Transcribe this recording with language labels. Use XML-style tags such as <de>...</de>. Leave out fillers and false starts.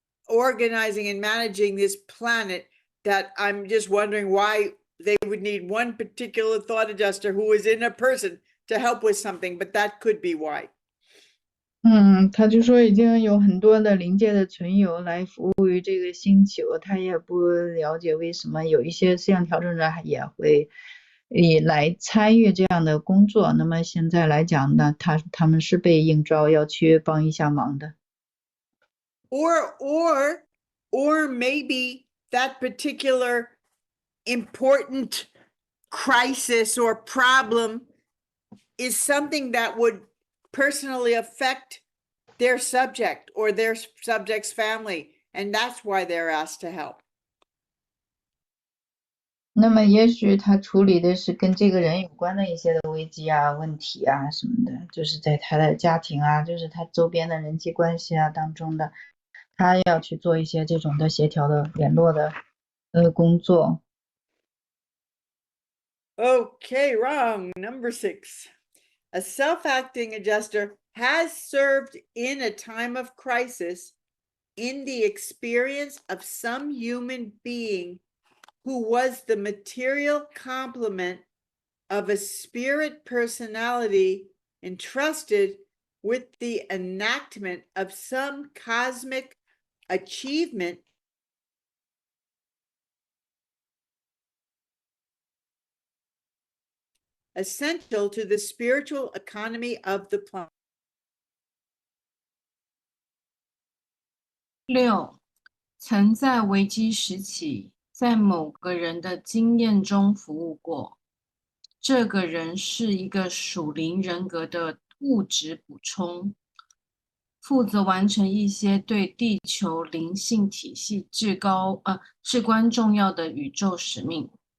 <en>organizing and managing this planet that I'm just wondering why they would need one particular thought adjuster who is in a person to help with something, but that could be why.</en> <zh>他就说已经有很多的灵界的存有来服务于这个星球，他也不了解为什么有一些思想调整者也会来参与这样的工作。那么现在来讲呢，他们是被应召要去帮一下忙的。</zh> <en>Or maybe that particular important crisis or problem is something that would personally affect their subject or their subject's family, and that's why they're asked to help.</en> <zh>那么也许他处理的是跟这个人有关的一些的危机啊、问题啊什么的，就是在他的家庭啊，就是他周边的人际关系啊当中的，他要去做一些这种的协调的联络的工作。</zh> <en>Okay, wrong. Number 6. A self-acting adjuster has served in a time of crisis in the experience of some human being who was the material complement of a spirit personality entrusted with the enactment of some cosmic achievement essential to the spiritual economy of the planet. 6.</en> <zh>曾在危机时期在某个人的经验中服务过，这个人是一个属灵人格的物质补充，负责完成一些对地球灵性体系至关重要的宇宙使命。</zh>